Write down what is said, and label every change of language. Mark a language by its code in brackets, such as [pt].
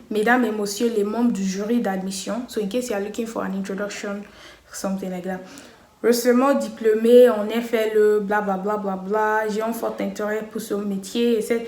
[fr] Mesdames et messieurs, les membres du jury d'admission. [en] So in case you are looking for an introduction, something like that. [fr] Récemment diplômé en FLE, bla bla bla bla bla. J'ai un fort intérêt pour ce métier.